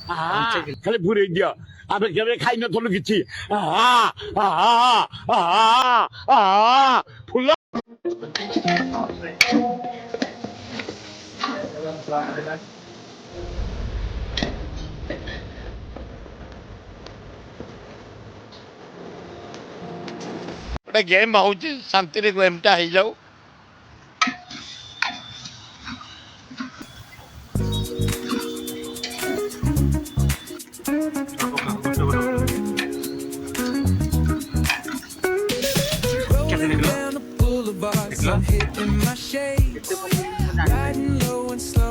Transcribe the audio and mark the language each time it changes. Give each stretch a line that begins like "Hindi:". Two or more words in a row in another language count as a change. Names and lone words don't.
Odia: ଖାଲି ପୁରେଇ ଦିଅ ଆମେ କେବେ ଖାଇ ନଥିଲୁ କିଛି ଫୁଲ ଗୋଟେ ଗେମ୍ ହଉଛି ଶାନ୍ତିରେ ଗେମ୍ଟା ହେଇଯାଉ
English: I'm hitting my shades, riding low and slow.